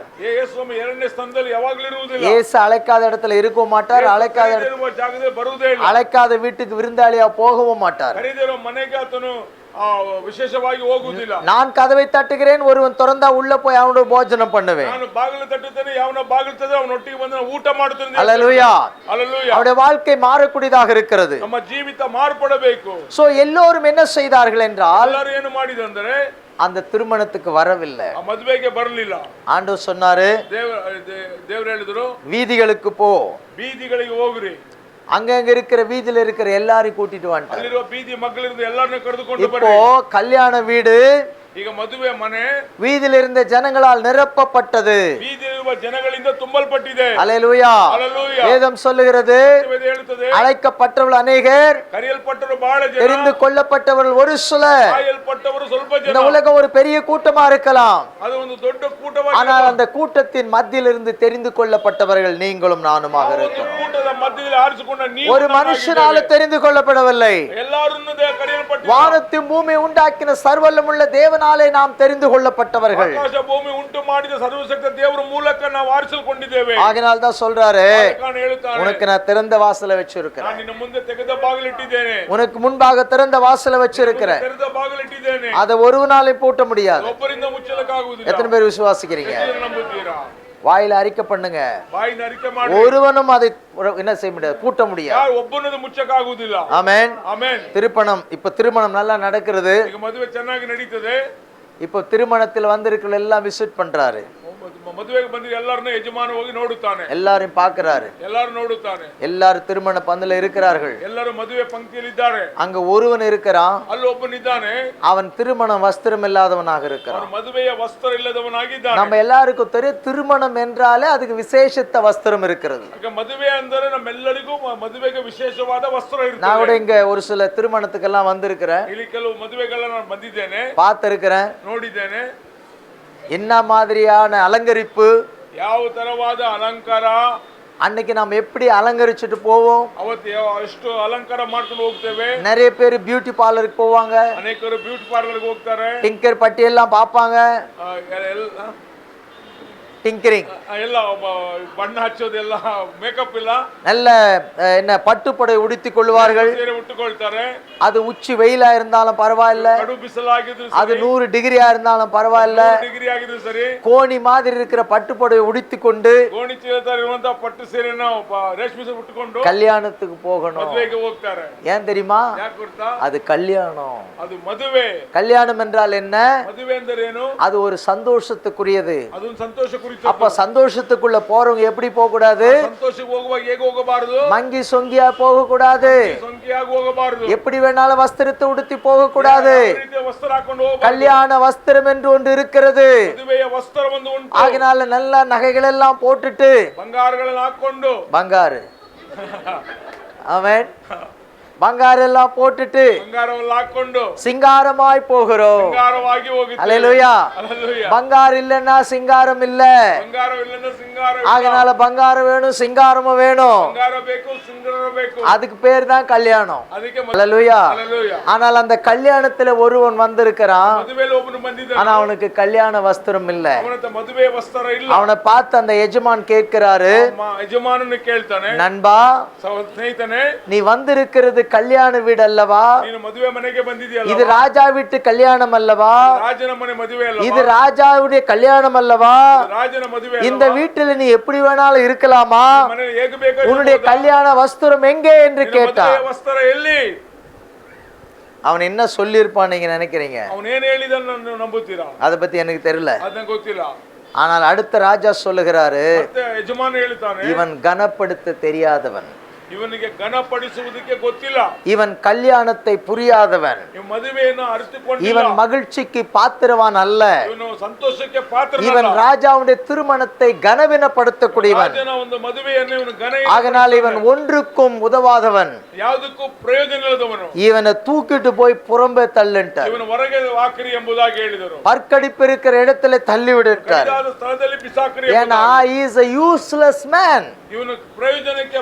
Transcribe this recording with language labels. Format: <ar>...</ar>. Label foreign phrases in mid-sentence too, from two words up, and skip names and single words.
<kn>ಯೇಸು ಸ್ವಾಮಿ ಎರಡನೇ ಸ್ಥಾನದಲ್ಲಿ ಯಾವಾಗಲೂ ಇರುವುದಿಲ್ಲ.</kn> <ta>இயேசு அழைக்காத இடத்துல இருக்கவும் மாட்டார், அழைக்காத</ta> <kn>ಕರೆದಿರುವ ಜಾಗದಲ್ಲಿ ಬರುವುದೇ ಇಲ್ಲ.</kn> <ta>அழைக்காத வீட்டுக்கு விருந்தாளியா போகவும் மாட்டார்.</ta> <kn>ಕರೆದಿರುವ ಮನೆಗೆ ಆತನು ವಿಶೇಷವಾಗಿ ಹೋಗುವುದಿಲ್ಲ.</kn> <ta>நான் கதவை தட்டுகிறேன், ஒருவன் திறந்தா உள்ள போய் அவனோட போஜனம் பண்ணுவேன்.</ta> <kn>ನಾನು ಬಾಗಿಲು ತಟ್ಟುತ್ತೇನೆ, ಯಾವನ ಬಾಗಿಲು ತಟ್ಟೆ ಅವನೊಟ್ಟಿಗೆ ಬಂದು ನಾನು ಊಟ ಮಾಡುತ್ತೇನೆ.</kn> <ta>அல்லேலூயா. அல்லேலೂಯಾ. அவருடைய வாழ்க்கை மாறக்கூடியதாக இருக்கிறது.</ta> <kn>ನಮ್ಮ ಜೀವಿತ ಮಾರ್ಪಡಬೇಕು.</kn> <ta>சோ எல்லோரும் என்ன செய்தார்கள் என்றால்,</ta> <kn>ಎಲ್ಲರೂ ಏನು ಮಾಡಿದಂದ್ರೆ</kn> <ta>அந்த திருமணத்துக்கு வரவில்லை.</ta> <kn>ಆ ಮದುವೆಗೆ ಬರಲಿಲ್ಲ.</kn> <ta>ஆண்டவர் சொன்னாரு,</ta> <kn>ದೇವರು ಹೇಳಿದ್ರು,</kn> <ta>வீதிகளுக்கு போ,</ta> <kn>ಬೀದಿಗಳಿಗೆ ಹೋಗ್ರಿ,</kn> <ta>அங்கங்க இருக்கிற வீதியில இருக்கிற எல்லாரையும் கூட்டிட்டு வந்துட்டார்.</ta> <kn>ಅಲ್ಲಿರುವ ಬೀದಿ ಮಕ್ಕಳಿருந்து ಎಲ್ಲರನ್ನು ಕರೆದುಕೊಂಡು</kn> <ta>இப்போ</ta> <kn>ಬರ್ರಿ.</kn> <ta>கல்யாண வீடு</ta> <kn>ಈಗ ಮದುವೆ ಮನೆ</kn> <ta>வீதியில் இருந்த ஜனங்களால் நிரப்பப்பட்டது.</ta> <kn>ಬೀದಿಯಲ್ಲಿರುವ ಜನಗಳಿಂದ ತುಂಬಲ್ಪಟ್ಟಿದೆ.</kn> <ta>அல்லேலூயா. அல்லேலூயா. வேதம் சொல்லுகிறது,</ta> <kn>ವೇದ ಹೇಳುತ್ತದೆ,</kn> <ta>அழைக்கப்பட்டவர்கள் அநேகர்,</ta> <kn>ಕರೆಯಲ್ಪಟ್ಟವರು ಬಹಳ ಜನ,</kn> <ta>தெரிந்து கொள்ளப்பட்டவர்கள் ஒரு சிலர்.</ta> <kn>ಕಾಯಲ್ಪಟ್ಟವರು ಸ್ವಲ್ಪ</kn> <ta>இந்த</ta> <kn>ಜನ.</kn> <ta>உலகம் ஒரு பெரிய கூட்டமா இருக்கலாம்,</ta> <kn>ಅದು ಒಂದು ದೊಡ್ಡ ಕೂಟವಾಗಿ,</kn> <ta>ஆனால் அந்த கூட்டத்தின் மத்தியில் இருந்து தெரிந்து கொள்ளப்பட்டவர்கள் நீங்களும் நானுமாக இருக்கிறோம்.</ta> <kn>ಕೂಟದ ಮಧ್ಯದಲ್ಲಿ ಆರಿಸಿಕೊಂಡ ನೀವು</kn> <ta>ஒரு மனுஷனால தெரிந்து கொள்ளப்படவில்லை,</ta> <kn>ಎಲ್ಲರನ್ನೂ ಕರೆಯಲ್ಪಟ್ಟಿದೆ.</kn> <ta>வானத்தையும் பூமி உண்டாக்கின சர்வல்லமுள்ள தேவனாலே நாம் தெரிந்து கொள்ளப்பட்டவர்கள்.</ta> <kn>ಆಕಾಶ ಭೂಮಿ ಉಂಟು ಮಾಡಿದ ಸರ್ವಶಕ್ತ ದೇವರ ಮೂಲಕ ನಾವು ಆರಿಸಿಕೊಂಡಿದ್ದೇವೆ.</kn> <ta>ஆகினால் தான் சொல்றாரு,</ta> <kn>ಕಾರಣ ಹೇಳುತ್ತಾನೆ,</kn> <ta>உனக்கு நான் திறந்த வாசலை வச்சிருக்கிறேன்,</ta> <kn>ನಾನು ನಿನ್ನ ಮುಂದೆ ತೆಗೆದ ಬಾಗಿಲಿಟ್ಟಿದ್ದೇನೆ,</kn> <ta>உனக்கு முன்பாக திறந்த வாசலை வச்சிருக்கிறேன்,</ta> <kn>ತೆರೆದ ಬಾಗಿಲಿಟ್ಟಿದ್ದೇನೆ,</kn> <ta>அதை ஒருவனாலே பூட்ட முடியாது.</ta> <kn>ಒಬ್ಬರಿಂದ ಮುಚ್ಚಲಕ್ಕಾಗುವುದಿಲ್ಲ.</kn> <ta>எத்தனை பேர் விசுவாசிக்கிறீங்க?</ta> <kn>ಎಷ್ಟು ನಂಬುತ್ತೀರಾ?</kn> <ta>வாயில அறிக்கை பண்ணுங்க,</ta> <kn>ಬಾಯಿನ ಅರಿಕೆ ಮಾಡಿ,</kn> <ta>ஒருவனும் அதை என்ன செய்ய முடியாது, பூட்ட முடியாது.</ta> <kn>ಯಾರು ಒಬ್ಬನದು ಮುಚ್ಚಕ್ಕಾಗುವುದಿಲ್ಲ.</kn> <ta>ஆமென்.</ta> <kn>ಆಮೆನ್.</kn> <ta>திருமணம் நல்லா நடக்கிறது.</ta> <kn>ಈಗ ಮದುವೆ ಚೆನ್ನಾಗಿ ನಡೀತದೆ.</kn> <ta>இப்போ திருமணத்தில் வந்திருக்கிற எல்லாம் விசிட் பண்றாரு.</ta> <kn>ಮದುವೆಗೆ ಬಂದಿದ್ದ ಎಲ್ಲರನ್ನೂ ಯಜಮಾನ ಹೋಗಿ ನೋಡುತ್ತಾನೆ,</kn> <ta>எல்லாரும் பார்க்கிறாரு.</ta> <kn>ಎಲ್ಲರೂ ನೋಡುತ್ತಾನೆ,</kn> <ta>எல்லாரும் திருமண பந்தல இருக்கிறார்கள்.</ta> <kn>ಎಲ್ಲರೂ ಮದುವೆ ಪಂಕ್ತಿಯಲ್ಲಿ ಇದ್ದಾರೆ.</kn> <ta>அங்க ஒருவன் இருக்கிறான்,</ta> <kn>ಅಲ್ಲಿ ಒಬ್ಬನಿದ್ದಾನೆ,</kn> <ta>அவன் திருமண வஸ்திரம் இல்லாதவனாக இருக்கிறான்.</ta> <kn>ಅವನು ಮದುವೆಯ ವಸ್ತ್ರ ಇಲ್ಲದವನಾಗಿದ್ದಾನೆ.</kn> <ta>நம்ம எல்லாருக்கும் தெரியும் திருமணம் என்றாலே அதுக்கு விசேஷித்த வஸ்திரம் இருக்கிறது.</ta> <kn>ಈಗ ಮದುವೆ ಅಂದರೆ ನಮ್ಮೆಲ್ಲರಿಗೂ ಮದುವೆಗೆ ವಿಶೇಷವಾದ ವಸ್ತ್ರ</kn> <ta>நான்</ta> <kn>ಇರ್ತದೆ.</kn> <ta>கூட இங்க ஒரு சில திருமணத்துக்கெல்லாம் வந்திருக்கிறேன்,</ta> <kn>ಇಲ್ಲಿ ಕೆಲವು ಮದುವೆಗಳ ನಾನು ಬಂದಿದ್ದೇನೆ,</kn> <ta>பார்த்திருக்கிறேன்.</ta> <kn>ನೋಡಿದ್ದೇನೆ.</kn> <ta>என்ன மாதிரியான அலங்கரிப்பு,</ta> <kn>ಯಾವ ತರವಾದ ಅಲಂಕಾರ,</kn> <ta>அன்னைக்கு நாம் எப்படி அலங்கரிச்சுட்டு போவோம்.</ta> <kn>ಅವತ್ತು ಎಷ್ಟು ಅಲಂಕಾರ ಮಾಡ್ಕೊಂಡು ಹೋಗ್ತೇವೆ.</kn> <ta>நிறைய பேர்</ta> <en>beauty parlourக்கு</en> <ta>போவாங்க,</ta> <kn>ಅನೇಕರು</kn> <en>beauty parlourಗೆ</en> <kn>ಹೋಗ್ತಾರೆ,</kn> <ta>டிங்கர் பட்டி எல்லாம் பார்ப்பாங்க, டிங்கரிங்</ta> <kn>ಎಲ್ಲ ಬಣ್ಣ ಹಚ್ಚೋದೆಲ್ಲ ಮೇಕಪ್ ಇಲ್ಲ,</kn> <ta>நல்ல என்ன பட்டுப்படை உடுத்திக் கொள்வார்கள்.</ta> <kn>ಸೀರೆ ಉಟ್ಟುಕೊಳ್ತಾರೆ.</kn> <ta>அது உச்சி வெயிலா இருந்தாலும் பரவாயில்ல,</ta> <kn>ಕಡು ಬಿಸಿಲಾಗಿದ್ರು</kn> <ta>அது 100 டிகிரியா இருந்தாலும் பரவாயில்ல,</ta> <kn>ಡಿಗ್ರಿ ಆಗಿದ್ರು ಸರಿ,</kn> <ta>கோணி மாதிரி இருக்கிற பட்டுப்படை உடுத்திக் கொண்டு</ta> <kn>ಗೋಣಿ ಚೀಲತರ ಇರುವಂತ ಪಟ್ಟು ಸೀರೆನ ರೇಷ್ಮೆ ಸೀರೆ ಉಟ್ಟುಕೊಂಡು</kn> <ta>கல்யாணத்துக்கு போகணும்.</ta> <kn>ಮದುವೆಗೆ ಹೋಗ್ತಾರೆ.</kn> <ta>ஏன் தெரியுமா?</ta> <kn>ಯಾಕೆ ಗೊತ್ತಾ?</kn> <ta>அது கல்யாணம்.</ta> <kn>ಅದು ಮದುವೆ.</kn> <ta>கல்யாணம் என்றால் என்ன?</ta> <kn>ಮದುವೆ ಅಂದರೆ ಏನು?</kn> <ta>அது ஒரு சந்தோஷத்துக்குரியது.</ta> <kn>ಅದೊಂದು ಸಂತೋಷ ಕುರಿತು.</kn> <ta>அப்ப சந்தோஷத்துக்குள்ள போறவங்க எப்படி போக கூடாது?</ta> <kn>ಸಂತೋಷಕ್ಕೆ ಹೋಗುವಾಗ ಹೇಗೆ ಹೋಗಬಾರದು?</kn> <ta>மங்கி சொங்கியா போக கூடாது,</ta> <kn>ಸೊಂಕಿಯಾಗಿ ಹೋಗಬಾರದು,</kn> <ta>எப்படி வேணாலும் வஸ்திரத்தை உடுத்தி போக கூடாது.</ta> <kn>ವಸ್ತ್ರ ಹಾಕೊಂಡು ಹೋಗಬಾರದು.</kn> <ta>கல்யாண வஸ்திரம் என்று ஒன்று இருக்கிறது.</ta> <kn>ಮದುವೆಯ ವಸ್ತ್ರ ಒಂದು ಉಂಟು.</kn> <ta>ஆகினால நல்ல நகைகள் எல்லாம் போட்டுட்டு</ta> <kn>ಬಂಗಾರಗಳನ್ನು ಹಾಕೊಂಡು,</kn> <ta>பங்காரு ஆமென், பங்காரு எல்லாம் போட்டுட்டு</ta> <kn>ಬಂಗಾರವನ್ನು ಹಾಕೊಂಡು</kn> <ta>சிங்காரமாய் போகிறோம்.</ta> <kn>ಬಂಗಾರವಾಗಿ ಹೋಗುತ್ತೇವೆ.</kn> <ta>அல்லேலூயா.</ta> <kn>ಹಲ್ಲೆಲೂಯಾ.</kn> <ta>பங்காரு இல்லன்னா சிங்காரம் இல்ல.</ta> <kn>ಬಂಗಾರವಿಲ್ಲದ ಸಿಂಗಾರ ಇಲ್ಲ.</kn> <ta>ஆகினால பங்காரம் வேணும், சிங்காரமும் வேணும்.</ta> <kn>ಬಂಗಾರ ಬೇಕು, ಸಿಂಗಾರ ಬೇಕು.</kn> <ta>அதுக்கு பேர் தான் கல்யாணம்.</ta> <kn>ಅದಕ್ಕೆ</kn> <ta>அல்லேலூயா.</ta> <kn>ಹಲ್ಲೆಲೂಯಾ.</kn> <ta>ஆனால் அந்த கல்யாணத்துல ஒருவன் வந்திருக்கிறான்,</ta> <kn>ಮದುವೆಯಲ್ಲಿ ಒಬ್ಬನು ಬಂದಿದ್ದಾನೆ,</kn> <ta>ஆனா அவனுக்கு கல்யாண வஸ்திரம் இல்ல.</ta> <kn>ಅವನ ಮದುವೆ ವಸ್ತ್ರ ಇಲ್ಲ.</kn> <ta>அவனை பார்த்து அந்த எஜமான் கேட்கிறாரு,</ta> <kn>ಯಜಮಾನನು ಕೇಳ್ತಾನೆ,</kn> <ta>நண்பா</ta> <kn>ಸ್ನೇಹಿತನೇ,</kn> <ta>நீ வந்திருக்கிறது கல்யாண வீடு அல்லவா?</ta> <kn>ನೀನು ಮದುವೆ ಮನೆಗೆ ಬಂದಿದೆಯಲ್ಲ,</kn> <ta>இது ராஜா வீட்டு கல்யாணம் அல்லவா?</ta> <kn>ರಾಜನ ಮನೆ ಮದುವೆ ಅಲ್ಲ,</kn> <ta>இது ராஜாவுடைய கல்யாணம் அல்லவா?</ta> <kn>ರಾಜನ ಮದುವೆ.</kn> <ta>இந்த வீட்டில் நீ எப்படி வேணாலும் இருக்கலாமா?</ta> <kn>ಮನೆ ಹೇಗೆ ಬೇಕಾದರೂ</kn> <ta>உன்னுடைய கல்யாண வஸ்திரம் எங்கே என்று கேட்டான்.</ta> <kn>ಮದುವೆ ವಸ್ತ್ರ ಎಲ್ಲಿ?</kn> <ta>அவன் என்ன சொல்லியிருப்பான் நீங்க நினைக்கிறீங்க?</ta> <kn>ಅವನು ಏನು ಹೇಳಿದನ್ನು ನಂಬುತ್ತೀರಾ?</kn> <ta>அதை பத்தி எனக்கு தெரியல.</ta> <kn>ಅದನ್ನ ಗೊತ್ತಿಲ್ಲ.</kn> <ta>ஆனால் அடுத்த ராஜா சொல்லுகிறாரு,</ta> <kn>ಮತ್ತೆ ಯಜಮಾನ ಹೇಳ್ತಾನೆ,</kn> <ta>இவன் கனப்படுத்த தெரியாதவன்,</ta> <kn>ಇವನಿಗೆ ಘನಪಡಿಸುವುದಕ್ಕೆ ಗೊತ್ತಿಲ್ಲ,</kn> <ta>இவன் கல்யாணத்தை புரியாதவன்,</ta> <kn>ಮದುವೆಯನ್ನು ಅರಿತುಕೊಂಡಿಲ್ಲ,</kn> <ta>இவன் மகிழ்ச்சிக்கு பாத்திரவான் அல்ல,</ta> <kn>ಇವನು ಸಂತೋಷಕ್ಕೆ ಪಾತ್ರನಲ್ಲ,</kn> <ta>இவன் ராஜாவுடைய திருமணத்தை கனவீனப்படுத்தக்கூடியவன்.</ta> <kn>ರಾಜನ ಒಂದು ಮದುವೆಯನ್ನು ಇವನು</kn> <ta>ஆகனால் இவன் ஒன்றுக்கும் உதவாதவன்,</ta> <kn>ಯಾವುದಕ್ಕೂ ಪ್ರಯೋಜನ ಇಲ್ಲದವನು,</kn> <ta>இவனை தூக்கிட்டு போய் புறம்பே தள்ளுன்ட்டார்.</ta> <kn>ಇವನು ಹೊರಗೆ ಹಾಕಿರಿ ಎಂಬುದಾಗಿ ಹೇಳಿದರು.</kn> <ta>பற்கடிப்பு இருக்கிற இடத்துல தள்ளி விட்டார்.</ta> <kn>ಕೈಲಾದ ಸ್ಥಳದಲ್ಲಿ ಬಿಸಾಕಿರಿ.</kn> <ta>ஏன்னா</ta> <en>he is a useless man.</en> <kn>ಇವನು ಪ್ರಯೋಜನಕ್ಕೆ</kn>